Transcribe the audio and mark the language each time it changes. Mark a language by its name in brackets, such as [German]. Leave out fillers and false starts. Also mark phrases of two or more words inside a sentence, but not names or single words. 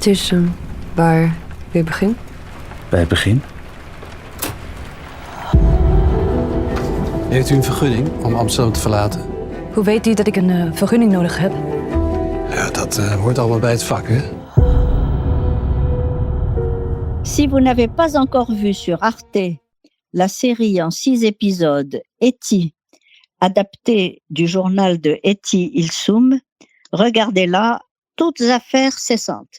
[Dutch] Het is waar weer begin. Bij het begin? Heeft u een vergunning om Amsterdam te verlaten? Hoe weet u dat ik een vergunning nodig heb? Ja, dat hoort allemaal bij het vak, hè? [French] Si vous n'avez pas encore vu sur Arte la série en 6 épisodes Etty, adaptée du journal de Etty Ilsoum, regardez-la toutes affaires cessantes.